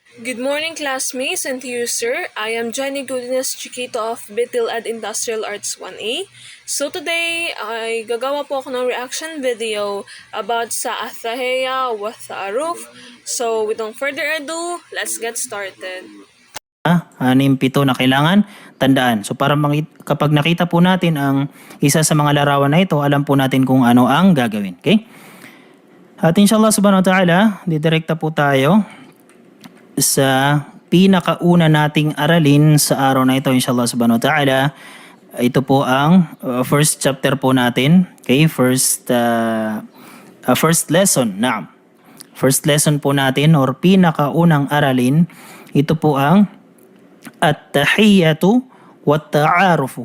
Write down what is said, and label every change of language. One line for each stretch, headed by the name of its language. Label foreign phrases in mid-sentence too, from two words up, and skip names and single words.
English: Good morning, classmates, and to you, sir. I am Jenny Godinez Chiquito of Bitil at Industrial Arts 1A. So today,
Filipino: ay gagawa po ako ng
English: reaction video
Filipino: about sa Athaheya wa Ta'aruf.
English: So without further ado, let's get started.
Filipino: Anim, pito na kailangan tandaan. So para kapag nakita po natin ang isa sa mga larawan na ito, alam po natin kung ano ang gagawin.
Arabic: Okay? At إن شاء الله سبحانه وتعالى,
Filipino: didirekta po tayo sa pinakauna nating aralin sa araw na ito,
Arabic: إن شاء الله سبحانه وتعالى.
Filipino: Ito po ang
English: first chapter
Filipino: po natin.
English: Okay? First lesson. Naam. First lesson
Filipino: po natin or pinakaunang aralin, ito po ang
Arabic: التحية والتعارف.